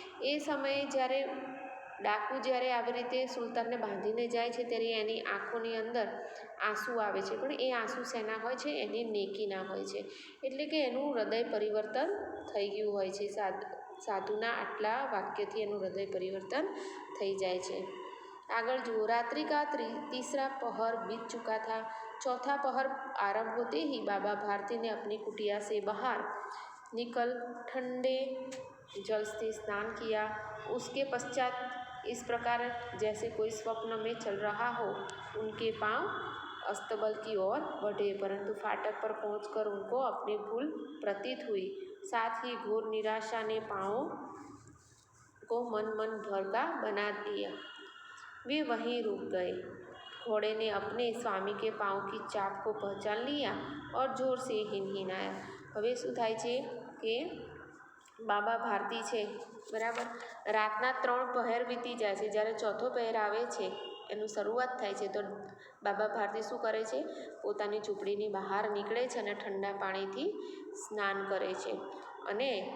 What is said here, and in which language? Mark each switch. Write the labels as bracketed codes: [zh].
[gu] એ સમયે જ્યારે ડાકુ આવી રીતે સુલતાનને બાંધીને જાય છે ત્યારે એની આંખોની અંદર આંસુ આવે છે, પણ એ આંસુ શેના હોય છે, એની નેકીના હોય છે. એટલે કે એનું હૃદય પરિવર્તન થઈ ગયું હોય છે. સાધુના આટલા વાક્યથી એનું હૃદય પરિવર્તન થઈ જાય છે. [hi] आगळ जो रात्रि का तीसरा पहर बीत चुका था। चौथा पहर आरंभ होते ही बाबा भारती ने अपनी कुटिया से बाहर निकल ठंडे जल से स्नान किया। उसके पश्चात इस प्रकार जैसे कोई स्वप्न में चल रहा हो उनके पांव अस्तबल की ओर बढ़े, परंतु फाटक पर पहुंचकर उनको अपनी भूल प्रतीत हुई। साथ ही घोर निराशा ने पांवों को मन भर का बना दिया। वे वहीं रुक गए। घोड़े ने अपने स्वामी के पांव की चाप को पहचान लिया और जोर से हिनहिनाया। [gu] હવે શું થાય છે કે બાબા ભારતી છે બરાબર, રાતના 3 પહેર વીતી જાય છે, જ્યારે ચોથો પહેર આવે છે એનું શરૂઆત થાય છે તો બાબા ભારતી શું કરે છે, પોતાની ઝૂંપડીની બહાર નીકળે છે અને ઠંડા પાણીથી સ્નાન કરે છે અને